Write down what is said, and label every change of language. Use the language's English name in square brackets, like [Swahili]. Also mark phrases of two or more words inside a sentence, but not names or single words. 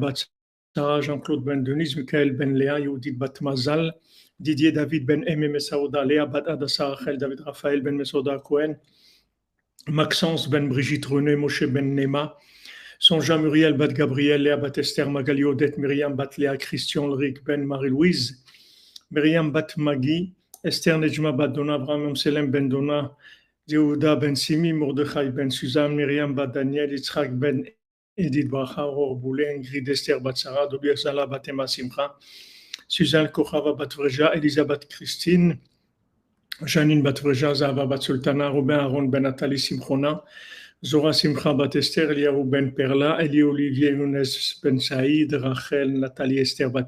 [French] Bat Sarah, Jean-Claude Ben Denise, Michael Ben Léa, Yehudit Bat Mazal, Didier David Ben Aimé Messaouda, Léa Bat Adassa Rachel, David Raphaël Ben Messaouda Cohen, Maxence Ben Brigitte René, Moshe Ben Nema, Sonja Muriel Bat Gabriel, Léa Bat Esther, Magali Odette, Myriam Bat Léa, Christian Ulrich Ben Marie-Louise, Myriam Bat Magui, Esther Nejma Bat Dona, Abraham Selem Ben Dona, Yehuda Ben Simi, Mordechai Ben Suzanne, Myriam Bat Daniel, Yitzhak Ben Edith Bracha, Aurore Boulet, Ingrid Esther Bat Sarah, Dobir Zala Bat Emma Simcha, Suzanne Kochava Batvreja, Elisabeth Christine, Janine Batvreja, Zahava Bat Sultana, Robin Aaron Ben Nathalie Simchona, Zora Simcha Bat Esther, Eliyahu Ben Perla, Eli Olivier Younes Ben Saïd, Rachel Nathalie Esther Bat